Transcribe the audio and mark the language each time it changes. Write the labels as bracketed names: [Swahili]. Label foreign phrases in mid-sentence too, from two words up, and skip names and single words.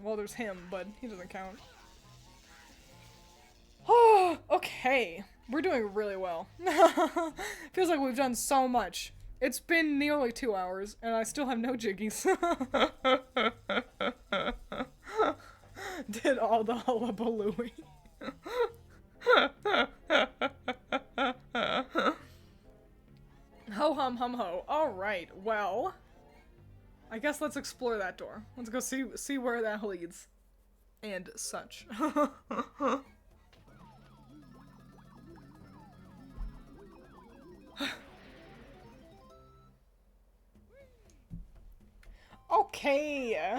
[English] Well, there's him, but he doesn't count. Oh, okay. We're doing really well. Feels like we've done so much. It's been nearly 2 hours, and I still have no jiggies. Did all the hullabalooing. Ho hum hum ho. Alright, well... I guess let's explore that door. Let's go see where that leads. And such. Okay.